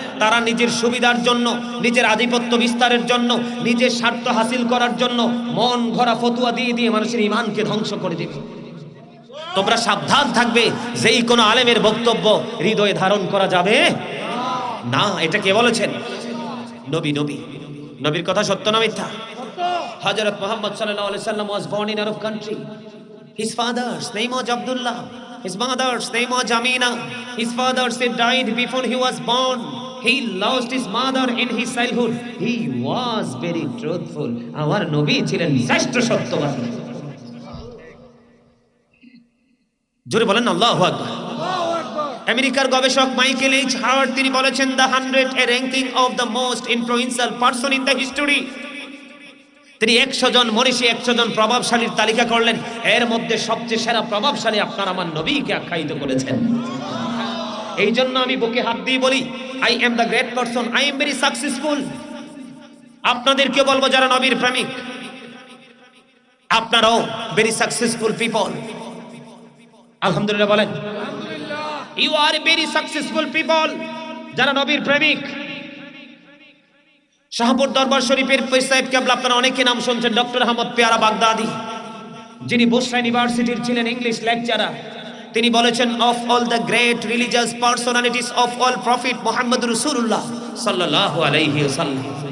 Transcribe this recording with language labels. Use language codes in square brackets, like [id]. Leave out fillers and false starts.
[bn] তারা নিজের সুবিধার জন্য, নিজের আধিপত্য বিস্তারের জন্য, নিজের স্বার্থ হাসিল করার জন্য মন ঘোরা ফতুয়া দিয়ে দিয়ে মানুষের ঈমানকে ধ্বংস করে দেবে। তোমরা সাবধান থাকবে, যেই কোনো আলেমের বক্তব্য হৃদয়ে ধারণ করা যাবে না। এটা কে বলেছেন? নবী। নবীর কথা সত্য না মিথ্যা? হযরত মুহাম্মদ সাল্লাল্লাহু আলাইহি সাল্লাম [en] was born in Arab country. His father's name was Abdullah. His mother's name was Amina. His father died before he was born. He lost his mother in his childhood. He was very truthful. Our [bn] নবী ছিলেন শ্রেষ্ঠ সত্যবাদী। জোরে বলেন আল্লাহু আকবার। আমেরিকার গবেষক Michael H Howard তিনি বলেছেন [en] The 100 a ranking of the most influential person in the history. [bn] তিনি 100 জন মনীষী, 100 জন প্রভাবশালীর তালিকা করলেন, এর মধ্যে সবচেয়ে সেরা প্রভাবশালী আপনার আমার নবীকে আখ্যায়িত করেছেন। এই জন্য আমি বুকে হাত দিয়ে বলি, [en] I am the great person, I am very successful. [bn] আপনাদেরকে বলবো যারা নবীর প্রেমিক, আপনারাও [en] Very successful people. [bn] আলহামদুলিল্লাহ বলেন। [en] You are a very successful people, [bn] যারা নবীর প্রেমিক। শাহপুর দরবার শরীফের পীর সাহেব কেবলা আপনারা অনেকে নাম শুনছেন, ডক্টর আহমদ পেয়ারা বাগদাদি, যিনি বুশরা ইউনিভার্সিটির ছিলেন ইংলিশ লেকচারার। তিনি বলেছেন [en] Of all the great religious personalities of all prophet Muhammad রাসূলুল্লাহ সাল্লাল্লাহু আলাইহি ওয়াসাল্লাম।